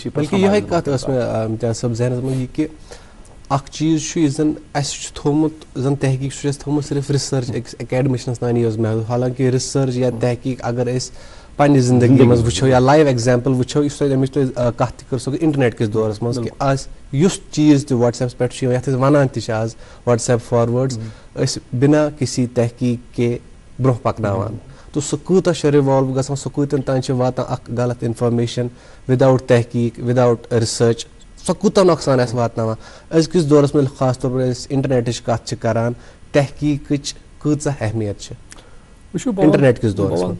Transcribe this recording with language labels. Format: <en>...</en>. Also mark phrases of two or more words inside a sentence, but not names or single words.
<ks>بلکہِ یِہے کتھ ٲس مےٚ امتیاز صٲب ذہنس منٛز یہِ کہِ اکھ چیز چھُ یُس زن اَسہِ چھُ تھوٚومُت زن تحقیٖق چھُ اَسہِ تھوٚومُت صرف رِسٲرٕچ أکِس اکیڈمِشنس تانی یوت محدوٗد حالانکہِ رِسٲرٕچ یا تحقیٖق اگر أسۍ پننہِ زندگی منٛز وٕچھو یا</ks> <en>live example</en> <ks>وٕچھو یُس تۄہہِ اَمِچ تۄہہِ کتھ تہِ کٔر سۄ گٔے انٹرنیٹ کِس دورس منٛز کہِ آز یُس چیٖز تہِ وٹس ایپس پٮ۪ٹھ چھُ یِوان یتھ أسۍ ونان تہِ چھِ آز</ks> <en>WhatsApp forwards</en> <ks>أسۍ</ks> <ur>بنا کسی تحقیٖق کے</ur> <ks>برونٛہہ پکناوان تہٕ سُہ کوٗتاہ چھُ رِوالو گژھان سُہ کوٗتاہ تانۍ چھِ واتان اکھ غلط انفارمیشن وداوُٹ تحقیٖق وداوُٹ رِسٲرٕچ سۄ کوٗتاہ نۄقصان آسہِ واتناوان أزکِس دورس منٛز</ks> <ur>خاص طور پر</ur> <ks>أسۍ انٹرنیٹٕچ کتھ چھِ کران تحقیٖقٕچ کۭژاہ اہمیت چھِ انٹرنیٹ کِس دورس منٛز</ks>